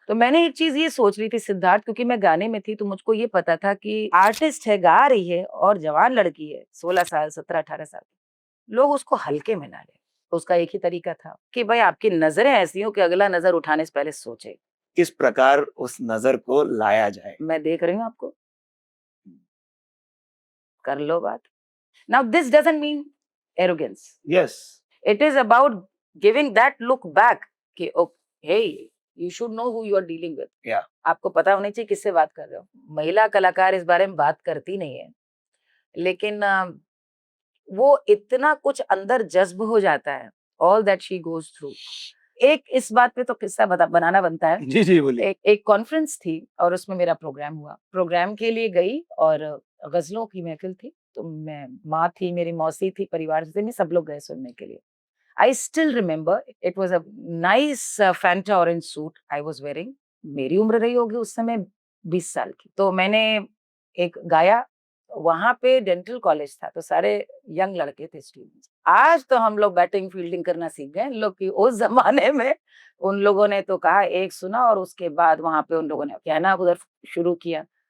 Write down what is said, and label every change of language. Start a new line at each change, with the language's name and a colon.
Hindi: तो मैंने एक चीज ये सोच रही थी सिद्धार्थ, क्योंकि मैं गाने में थी तो मुझको ये पता था कि आर्टिस्ट है, गा रही है और जवान लड़की है, 16 साल 17 18 साल की, लोग उसको हल्के में ना ले। तो उसका एक ही तरीका था कि भाई आपकी नजरें ऐसी हो कि अगला नजर उठाने से पहले सोचे। किस प्रकार उस नजर को लाया जाए। मैं देख रही हूँ आपको, कर लो बात।
English: Now this doesn't mean arrogance, yes. it is about giving that look back कि hey you should know who you are dealing with। Yeah.
Hindi: आपको पता होना चाहिए किससे बात कर रहे हो। महिला कलाकार इस बारे में बात करती नहीं है, लेकिन वो इतना कुछ अंदर जज्ब हो जाता है,
English: all that she goes through।
Hindi: एक इस बात पे तो किस्सा बनाना बनता है। जी जी बोलिए। एक कॉन्फ्रेंस थी और उसमें मेरा प्रोग्राम हुआ, प्रोग्राम के लिए गई और गजलों की महफिल थी, तो मैं, माँ थी, मेरी मौसी थी, परिवार से सब लोग गए सुनने के लिए।
English: I still remember it was a nice Fanta orange suit I was wearing।
Hindi: मेरी उम्र रही होगी उस समय 20 साल की। तो मैंने एक गाया, वहां पे डेंटल कॉलेज था तो सारे यंग लड़के थे स्टूडेंट्स। आज तो हम लोग बैटिंग फील्डिंग करना सीख गए लोग की, उस जमाने में उन लोगों ने तो कहा एक सुना और उसके बाद वहां पे उन लोगों ने कहना उधर शुरू किया।